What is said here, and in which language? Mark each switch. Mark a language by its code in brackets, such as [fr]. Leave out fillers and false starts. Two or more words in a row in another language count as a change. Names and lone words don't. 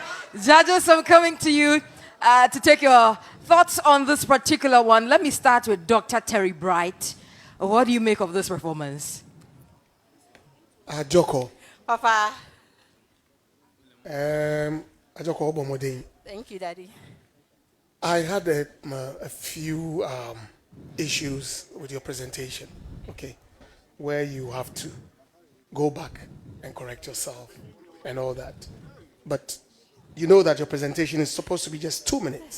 [en] Judges, I'm coming to you to take your thoughts on this particular one. Let me start with Dr. Terry Bright. What do you make of this performance? Ajoko. Papa. Ajoko Obomodin. Thank you, Daddy. I had a few issues with your presentation, okay, where you have to go back and correct yourself and all that. But you know that your presentation is supposed to be just 2 minutes,